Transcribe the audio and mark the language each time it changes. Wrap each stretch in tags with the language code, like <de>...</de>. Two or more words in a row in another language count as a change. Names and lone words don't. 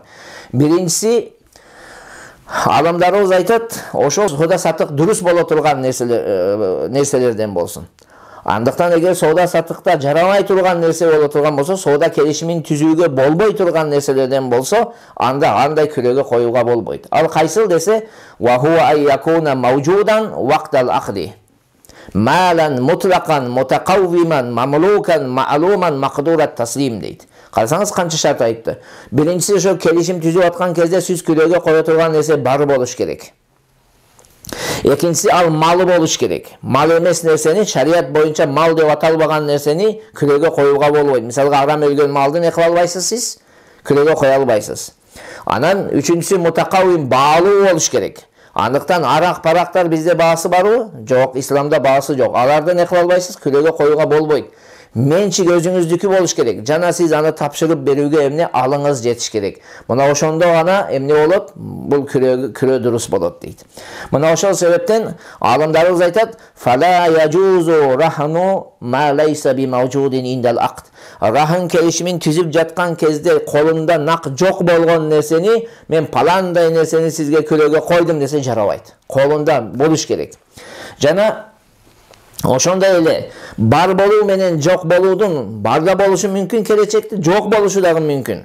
<ky>Биринчиси, аламдарыбыз айтат, ошол соода сатык дурус боло турган нерселерден болсун. Андыктан эгер соода сатыкта жарабай турган нерсе боло турган болсо, соода келишимин түзүүгө болбой турган нерселерден болсо, анда андай күрөөгө коюуга болбойт. Ал кайсыл десе,</ky> <ar>وهو أن يكون موجودا وقت العقد. مالا مطلقا متقوما مملوكا معلوما مقدور التسليم дейт.</ar> <ky>Карасаңыз канча шарт айтты. Биринчиси, ошо келишим түзүп аткан кезде сиз күрөөгө кое турган нерсе бар болуш керек. Экинчиси, ал малы болуш керек. Мал эмес нерсени, шарият боюнча мал деп аталбаган нерсени күрөөгө коюуга болбойт. Мисалга, арам өлгөн малды не кыла албайсыз сиз? Күрөөгө кое албайсыз. Анан үчүнчүсү, мутакаввим, баалуу болуш керек. Андыктан арак-парактар бизде баасы барбы? Жок, исламда баасы жок. Аларды не кыла албайсыз? Күрөөгө коюуга болбойт. Менчик өзүңүздүкү болуш керек. Жана сиз аны тапшырып берүүгө эмне алыңыз жетиш керек. Мына ошондо гана эмне болот? Бул күрөө дурус болот дейт. Мына ошол себептен алымдарыбыз айтат:</ky> <ar>"فلا يجوز رهن ما ليس بموجود عند العقد."</ar> <ky>Рахын келишимин түзүп жаткан кезде колунда нак жок болгон нерсени, мен паландай нерсени сизге күрөөгө койдум десе жарабайт. Колунда болуш керек. Жана ошондой эле бар болуу менен жок болуудун, барда болушу мүмкүн келечекте, жок болушу дагы мүмкүн.</ky>